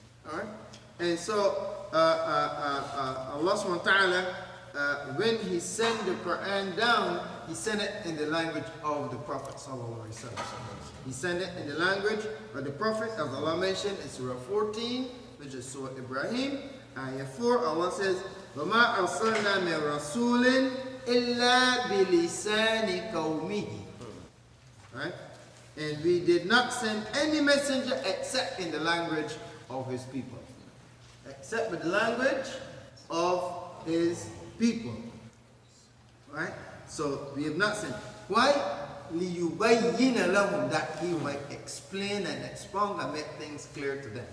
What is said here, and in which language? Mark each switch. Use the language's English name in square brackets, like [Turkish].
[English] All right? And so Allah subhanahu wa ta'ala, when he sent the Quran down, he sent it in the language of the Prophet sallallahu alaihi wasallam. He sent it in the language of the Prophet, as Allah mentioned in Surah 14, which is Surah Ibrahim, Ayah 4. Allah says, [Arabic] وَمَا أَرْسَلْنَا مِن رَسُولٍ إِلَّا بِلِسَانِ قَوْمِهِ. [English] Right? And we did not send any messenger except in the language of his people. Except with the language of his people. Right? So we have not sent. Why? [Arabic] لِيُبَيِّنَ لَهُمْ, [English] that he might explain and expound and make things clear to them.